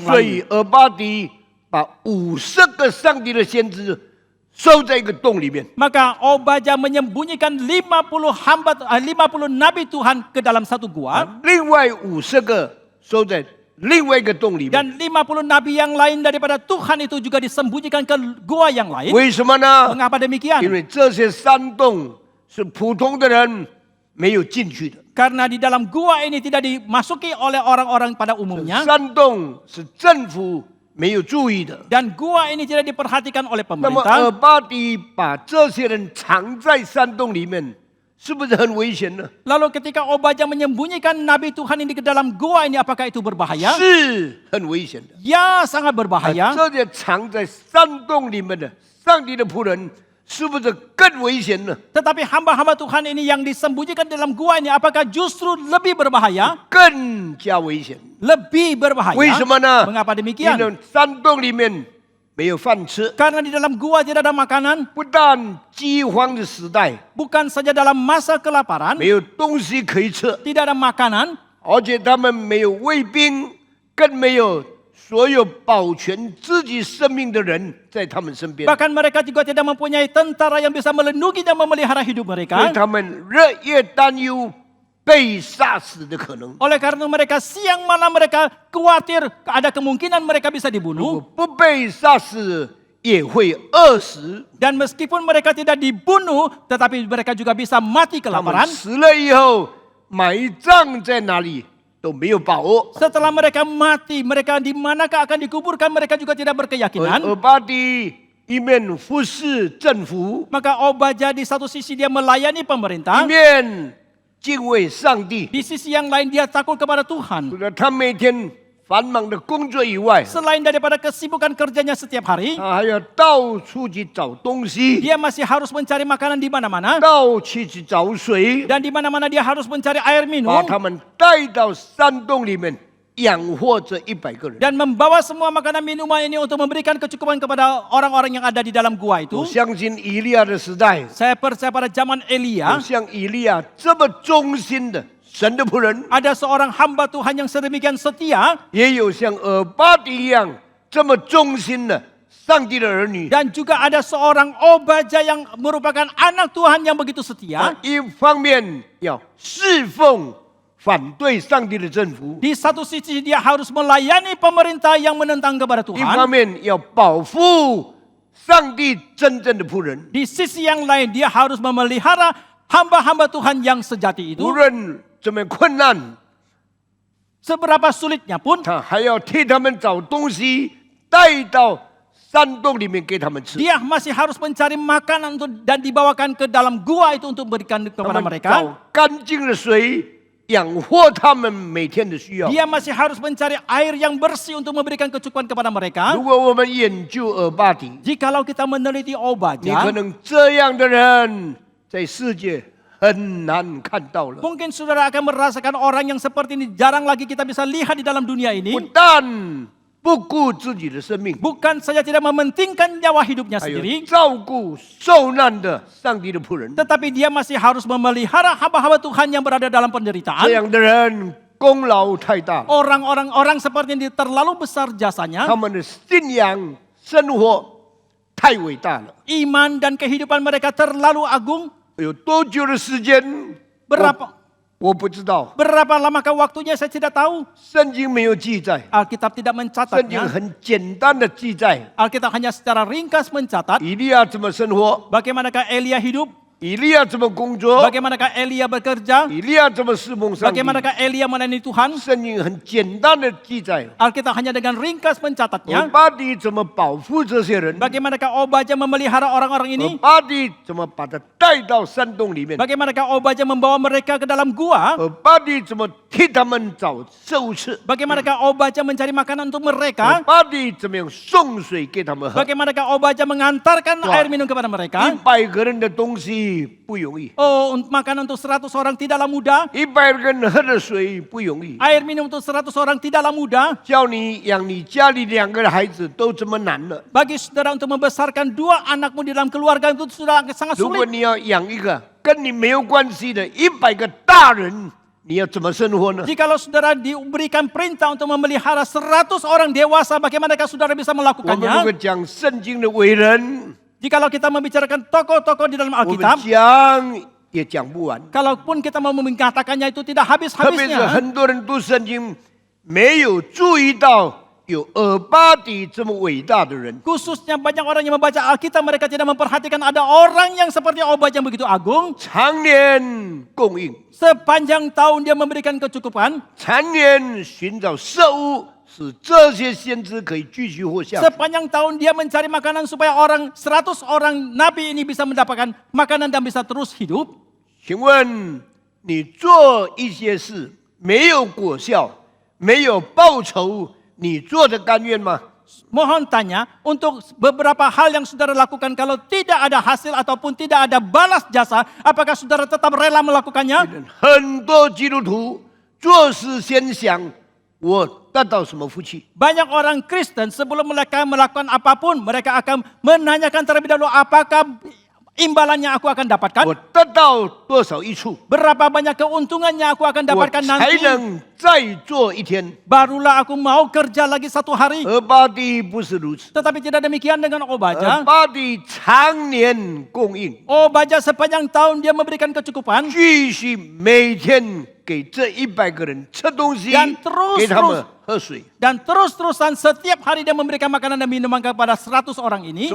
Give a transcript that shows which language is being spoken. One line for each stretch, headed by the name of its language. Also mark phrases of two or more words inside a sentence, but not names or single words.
Chinese: 所以
Indonesian: lain.
Chinese: 俄巴底把50个上帝的先知收在一个洞里面，
Indonesian: Maka Obadya menyembunyikan 50 nabi Tuhan ke dalam satu gua,
Chinese: 另外50个收在另外一个洞里面。
Indonesian: dan 50 nabi yang lain daripada Tuhan itu juga disembunyikan ke gua yang lain.
Chinese: 为什么呢？
Indonesian: Mengapa
Chinese: 因
Indonesian: demikian?
Chinese: 为这些山洞是普通的人没有进去的，
Indonesian: Karena di dalam gua ini tidak dimasuki oleh orang-orang pada umumnya.
Chinese: 山洞是政府没有注意的。
Indonesian: Dan gua ini tidak diperhatikan oleh
Chinese: 那么
Indonesian: pemerintah.
Chinese: 尔巴迪把这些人藏在山洞里面，是不是很危险呢？
Indonesian: Lalu ketika Obaja menyembunyikan Nabi Tuhan ini ke dalam gua ini, apakah itu berbahaya?
Chinese: 是很危险的。
Indonesian: Ya, sangat berbahaya.
Chinese: 这些藏在山洞里面的上帝的仆人，是不是更危险呢？
Indonesian: Tetapi hamba-hamba Tuhan ini yang disembunyikan dalam gua ini, apakah justru lebih berbahaya?
Chinese: 更加危险。
Indonesian: Lebih berbahaya.
Chinese: 为什么呢？
Indonesian: Mengapa
Chinese: 因
Indonesian: demikian?
Chinese: 为山洞里面没有饭吃，
Indonesian: Karena di dalam gua tidak ada makanan.
Chinese: 不但饥荒的时代
Indonesian: Bukan saja dalam masa kelaparan,
Chinese: 没有东西可以吃，
Indonesian: tidak ada makanan,
Chinese: 而且他们没有卫兵，更没有所有保全自己生命的人在他们身边，
Indonesian: bahkan mereka juga tidak mempunyai tentara yang bisa melindungi dan memelihara hidup
Chinese: 所以
Indonesian: mereka.
Chinese: 他们日夜担忧被杀死的可能。
Indonesian: Oleh karena mereka siang malam mereka khawatir ada kemungkinan mereka bisa
Chinese: 如果
Indonesian: dibunuh.
Chinese: 不被杀死，也会饿死。
Indonesian: Dan meskipun mereka tidak dibunuh, tetapi mereka juga bisa mati
Chinese: 他们
Indonesian: kelaparan.
Chinese: 死了以后，埋葬在哪里都没有把握。
Indonesian: Setelah mereka mati, mereka di manakah akan dikuburkan, mereka juga tidak
Chinese: 而
Indonesian: berkeyakinan.
Chinese: 巴迪一面服侍政府，
Indonesian: Maka Obaja di satu sisi dia melayani
Chinese: 一
Indonesian: pemerintah,
Chinese: 面敬畏上帝。
Indonesian: di sisi yang lain dia takut kepada Tuhan.
Chinese: 除了他每天繁忙的工作以外，
Indonesian: Selain daripada kesibukan kerjanya setiap hari,
Chinese: 他还要到处去找东西，
Indonesian: dia masih harus mencari makanan di mana-mana.
Chinese: 到处去找水，
Indonesian: Dan di mana-mana dia harus mencari air
Chinese: 把
Indonesian: minum.
Chinese: 他们带到山洞里面，养活这100个人。
Indonesian: Dan membawa semua makanan minuman ini untuk memberikan kecukupan kepada orang-orang yang ada di dalam gua
Chinese: 我
Indonesian: itu.
Chinese: 相信以利亚的时代，
Indonesian: Saya percaya pada zaman
Chinese: 有
Indonesian: Elia,
Chinese: 像以利亚这么忠心的神的仆人，
Indonesian: ada seorang hamba Tuhan yang sedemikian setia,
Chinese: 也有像尔巴迪一样这么忠心的上帝的儿女。
Indonesian: dan juga ada seorang Obaja yang merupakan anak Tuhan yang begitu setia.
Chinese: 一方面要侍奉反对上帝的政府，
Indonesian: Di satu sisi dia harus melayani pemerintah yang menentang kepada
Chinese: 一方
Indonesian: Tuhan.
Chinese: 面要保护上帝真正的仆人。
Indonesian: Di sisi yang lain dia harus memelihara hamba-hamba Tuhan yang sejati itu.
Chinese: 无论怎么困难，
Indonesian: Seberapa sulitnya pun,
Chinese: 他还要替他们找东西带到山洞里面给他们吃。
Indonesian: dia masih harus mencari makanan untuk dan dibawakan ke dalam gua itu untuk berikan
Chinese: 他
Indonesian: kepada
Chinese: 们
Indonesian: mereka.
Chinese: 找干净的水养活他们每天的需要。
Indonesian: Dia masih harus mencari air yang bersih untuk memberikan kecukupan kepada mereka.
Chinese: 如果我们研究尔巴迪，
Indonesian: Jikalau kita meneliti
Chinese: 你可
Indonesian: Obaja,
Chinese: 能这样的人在世界很难看到了。
Indonesian: mungkin saudara akan merasakan orang yang seperti ini jarang lagi kita bisa lihat di dalam dunia
Chinese: 不
Indonesian: ini.
Chinese: 但不顾自己的生命，
Indonesian: Bukan saja tidak mementingkan nyawa hidupnya
Chinese: 还有
Indonesian: sendiri,
Chinese: 照顾受难的上帝的仆人。
Indonesian: tetapi dia masih harus memelihara hamba-hamba Tuhan yang berada dalam
Chinese: 这
Indonesian: penderitaan.
Chinese: 样的人功劳太大了，
Indonesian: Orang seperti ini terlalu besar jasanya.
Chinese: 他们的信仰生活太伟大了。
Indonesian: Iman dan kehidupan mereka terlalu agung.
Chinese: 有多久的时间？ 我不知道，
Indonesian: Berapa lamakah waktunya saya tidak tahu.
Chinese: 圣经没有记载，
Indonesian: Alkitab tidak
Chinese: 圣经
Indonesian: mencatatnya.
Chinese: 很简单的记载
Indonesian: Alkitab hanya secara ringkas mencatat
Chinese: 以利亚怎么生活，
Indonesian: bagaimanakah Elia hidup,
Chinese: 以利亚怎么工作，
Indonesian: bagaimanakah Elia bekerja,
Chinese: 以利亚怎么侍奉上帝。
Indonesian: bagaimanakah Elia melayani Tuhan.
Chinese: 圣经很简单的记载，
Indonesian: Alkitab hanya dengan ringkas
Chinese: 尔
Indonesian: mencatatnya.
Chinese: 巴迪怎么保护这些人，
Indonesian: Bagaimana Obaja memelihara orang-orang
Chinese: 尔
Indonesian: ini?
Chinese: 巴迪怎么把他带到山洞里面，
Indonesian: Bagaimanakah Obaja membawa mereka ke dalam gua?
Chinese: 尔巴迪怎么替他们找食物吃，
Indonesian: Bagaimana Obaja mencari makanan untuk
Chinese: 尔
Indonesian: mereka?
Chinese: 巴迪怎么样送水给他们喝。
Indonesian: Bagaimanakah Obaja mengantarkan Wah. air minum kepada mereka?
Chinese: 100 个人的东西不容易，
Indonesian: Oh, makanan untuk 100 orang tidaklah mudah.
Chinese: 100 个人喝的水不容易。
Indonesian: Air minum untuk 100 orang tidaklah mudah.
Chinese: 叫你养你家里2个孩子都这么难了，
Indonesian: Bagi saudara untuk membesarkan 2 anakmu di dalam keluarga itu sudah sangat
Chinese: 如果
Indonesian: sulit.
Chinese: 你要养一个跟你没有关系的100个大人，你要怎么生活呢？
Indonesian: Jikalau saudara diberikan perintah untuk memelihara 100 orang dewasa, bagaimanakah saudara bisa
Chinese: 我们如果
Indonesian: melakukannya?
Chinese: 讲圣经的伟人，
Indonesian: Jikalau kita membicarakan tokoh-tokoh di dalam
Chinese: 我们
Indonesian: Alkitab,
Chinese: 讲也讲不完。
Indonesian: kalaupun kita mau mengatakannya itu tidak
Chinese: 特别是
Indonesian: habis-habisnya.
Chinese: 很多人读圣经，没有注意到有俄巴底这么伟大的人。
Indonesian: Khususnya banyak orang yang membaca Alkitab, mereka tidak memperhatikan ada orang yang seperti Obad yang begitu agung.
Chinese: 常年供应，
Indonesian: Sepanjang tahun dia memberikan kecukupan.
Chinese: 常年寻找食物，使这些先知可以继续活下去。
Indonesian: Sepanjang tahun dia mencari makanan supaya 100 orang nabi ini bisa mendapatkan makanan dan bisa terus hidup.
Chinese: 请问你做一些事没有果效，没有报酬，你做的甘愿吗？
Indonesian: Mohon tanya, untuk beberapa hal yang saudara lakukan kalau tidak ada hasil ataupun tidak ada balas jasa, apakah saudara tetap rela melakukannya?
Chinese: 很多基督徒做事先想我得到什么福气，
Indonesian: Banyak orang Kristen sebelum mereka melakukan apapun, mereka akan menanyakan terlebih dahulu apakah imbalannya aku akan dapatkan?
Chinese: 我得到多少益处，
Indonesian: Berapa banyak keuntungannya aku akan
Chinese: 我
Indonesian: dapatkan
Chinese: 才
Indonesian: nanti?
Chinese: 能再做一天。
Indonesian: Barulah aku mau kerja lagi satu hari.
Chinese: 俄巴底不是如此，
Indonesian: Tetapi tidak demikian dengan
Chinese: 俄
Indonesian: Obadja.
Chinese: 巴底常年供应，
Indonesian: Obadja sepanjang tahun dia memberikan kecukupan.
Chinese: 继续每天给这100个人吃东西
Indonesian: Dan， terus-
Chinese: 给他们喝水。
Indonesian: Dan terus-terusan setiap hari dia memberikan makanan dan minuman kepada 100 orang ini.